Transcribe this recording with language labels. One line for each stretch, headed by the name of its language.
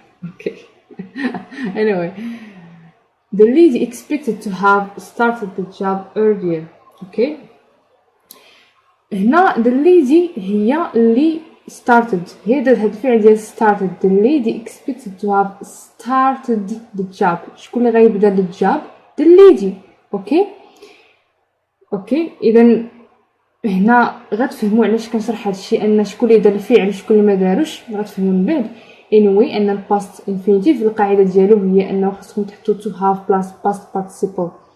English: Okay. Anyway, the lady expected to have started the job earlier. Okay.
Arabic: هنا the lady هي اللي started، هي دارت هاد الفعل ديال started.
English: The lady expected to have started the job.
Arabic: شكون اللي غيبدا الجاب؟ the lady. اوكي اذا هنا غتفهموا علاش كنشرح هادشي، ان شكون اللي دار الفعل وشكون اللي ما داروش غتفهموا من بعد. anyway ان الباست انفينيتيف القاعده ديالو هي انه خصكم تحطوا
English: to have plus past participle.